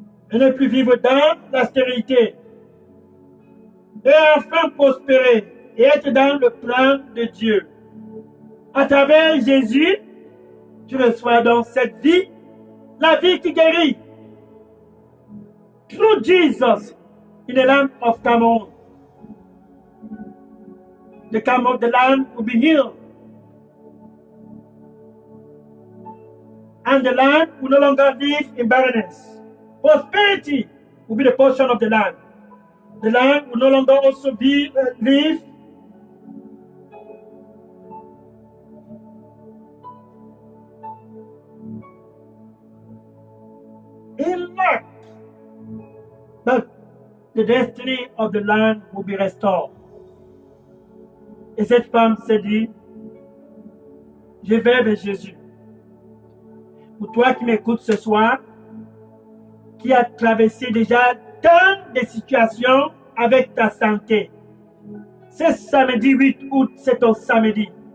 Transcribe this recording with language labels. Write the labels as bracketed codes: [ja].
[fr] Et ne plus vivre dans la stérilité. Et enfin prospérer et être dans le plan de Dieu. À travers Jésus, tu reçois donc cette vie, la vie qui guérit. [en] Through Jesus, in the land of Cameroon, the land will be healed. And the land will no longer live in barrenness. Prosperity will be the portion of the land. The land will no longer also be live in lack, but the destiny of the land will be restored. [fr] Et cette femme s'est dit, je vais vers Jésus. Pour toi qui m'écoutes ce soir, qui a traversé déjà tant de situations avec ta santé. Ce samedi 8 août, c'est ton samedi.